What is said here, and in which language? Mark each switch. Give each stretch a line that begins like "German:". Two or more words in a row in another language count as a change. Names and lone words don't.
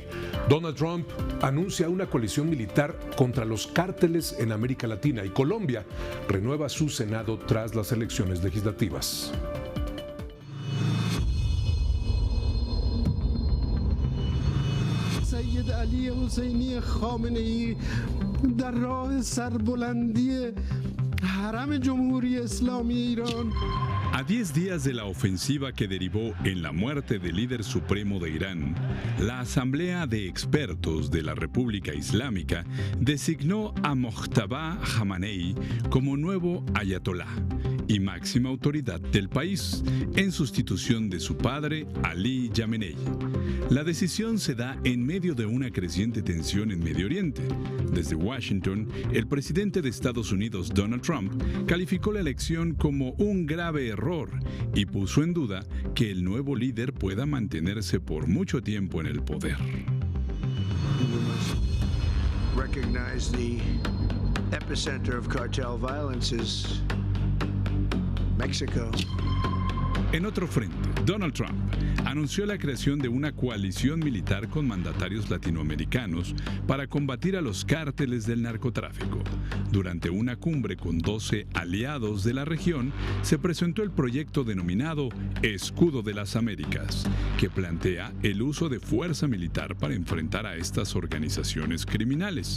Spanish: Donald Trump anuncia una coalición militar contra los cárteles en América Latina y Colombia renueva su Senado tras las elecciones legislativas.
Persian: سید علی حسینی خامنه‌ای در راه سربلندی حرم جمهوری اسلامی ایران.
Spanish: A 10 días de la ofensiva que derivó en la muerte del líder supremo de Irán, la Asamblea de Expertos de la República Islámica designó a Mojtaba Khamenei como nuevo ayatolá y máxima autoridad del país, en sustitución de su padre, Ali Jamenei. La decisión se da en medio de una creciente tensión en Medio Oriente. Desde Washington, el presidente de Estados Unidos, Donald Trump, calificó la elección como un grave error y puso en duda que el nuevo líder pueda mantenerse por mucho tiempo en el poder.
English: Recognize the epicenter of cartel violence is Mexico.
Spanish: En otro frente, Donald Trump anunció la creación de una coalición militar con mandatarios latinoamericanos para combatir a los cárteles del narcotráfico. Durante una cumbre con 12 aliados de la región, se presentó el proyecto denominado Escudo de las Américas, que plantea el uso de fuerza militar para enfrentar a estas organizaciones criminales.